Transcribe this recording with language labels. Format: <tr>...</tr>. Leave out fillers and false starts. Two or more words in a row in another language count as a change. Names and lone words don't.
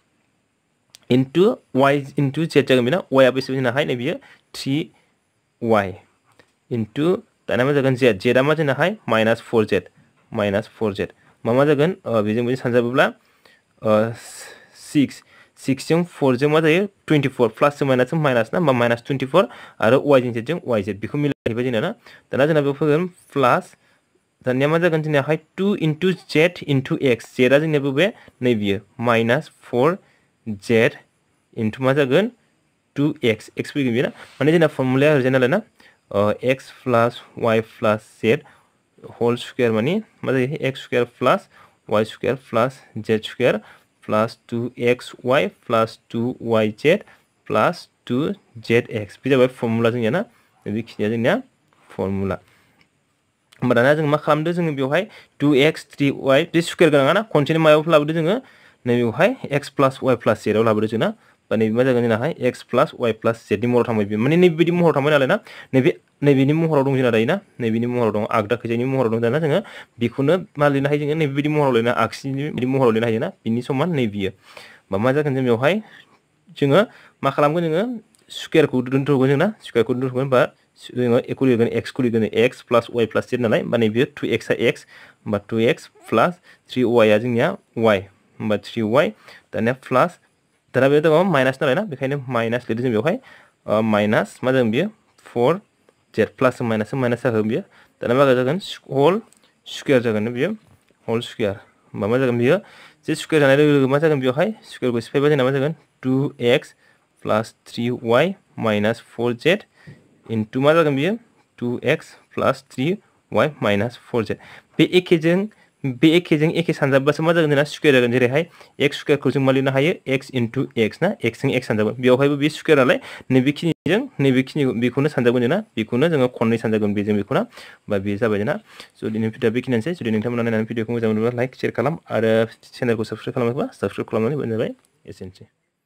<brx>* y * z जागोन बेना y आ बेसे जोंनाहाय नैबेयो 3y दाना मा जागोन z आ मा जोंनाहाय -4z मा जागोन बेजों बेजों सानजाबोब्ला 6 जों 4 जों मा जायो 24 प्लास जों माइनास ना होमबा -24 आरो y जों z जों yz बेखौ मिलायगोन जाहैबाय जोंना ना दाना जोंना बेयाव फैगोन प्लास दानिया मा जागोन जोंनियाहाय</brx> <en>2 into z into x z</en> <brx>आ जोंनिया बबे नै बियो माइनास 4z into मा जागोन 2x x फैगोन बेना माने जोंना फर्मुलाया ओरैजाय नालाय ना</brx> <en>x plus y plus z whole</en> <brx>square माने मा जायो</brx> <en>x square plus y square plus z square plus 2xy plus 2yz plus 2zx</en> <brx>बे जाबाय फर्मुला जोंनिया ना बेखिनिया जोंनिया फर्मुला होमबा दाना जों मा खालामदो जोङो बेवहाय 2x 3y बे स्क्वायर गोनाङा ना खनसेनो मायाव लाबोदो जोङो नैबेवहाय</brx> <en>x plus y plus z</en> <brx>आव लाबोदो जोंना बा नैबे मा जागोन जोंनाहाय</brx> <en>x plus y plus z</en> <brx>नि महराव थांबाय बे माने नैबेबायदि महराव थांबाय नालाय ना नैबेनि महराव दं जोंना दायो ना नैबेनि महराव दं आगदा खैजायनि महराव दं दाना जोङो बेखौनो मा लिरनो हायो जोङो नैबेबायदि महराव लिरनो आगसिनि बिदि महराव लिरनो हायो ना बिनि समान नैबेयो बा मा जागोन जों बेवहाय जोङो मा खालामगोन जोङो स्क्वायरखौ दोनथ'गोन जोंना स्क्वायरखौ दोनथ'गोन बा जोङो एखौ लिरगोन x खौ लिरगोन</brx> <en>x plus y plus z</en> <brx>नालाय होमबा नैबे 2x आ x होमबा</brx> <en>2x plus 3y</en> <brx>आ जोंनिया y होमबा 3y दानिया प्लास दाना बे दङ माइनास नालाय ना बेखायनो माइनास लिरदों जों बेवहाय माइनास मा जागोन बेयो 4z प्लास माइनास जागोन बेयो दाना मा जागोन होल स्क्वायर जागोन बेयो होल स्क्वायर होमबा मा जागोन बेयो जे स्क्वायर जानाय लोगो लोगो मा जागोन बेवहाय स्क्वायरखौ सिफायबा जोंना मा जागोन</brx> <en>2x plus 3y minus 4z into</en> <brx>मा जागोन बेयो</brx> <en>2x plus 3y minus 4z</en> <brx>बे एखेजों एखे सानजाबबासो मा जागोन जोंना स्क्वायर जागोन जेरैहाय x स्क्वायरखौ जों मा लिरनो हायो</brx> <en>x into x</en> <brx>ना x जों x सानजागोन बेवहायबो बे स्क्वायर नालाय नैबेखिनि बेखौनो सानजागोन जोंना बेखौनो जोङो खननै सानजागोन बेजों बेखौना बा बे जाबाय जोंना स' दिनै भिडिअआ बेखिनियानोसै जुदि नोंथांमोना नायनानै भिडिअखौ मोजां मोनोब्ला लाइक शेयार खालाम आरो चेनेलखौ साबस्क्राइब खालामाखैबा साबस्क्राइब खालामनानै होबानो जाबाय एसेनोसै</brx>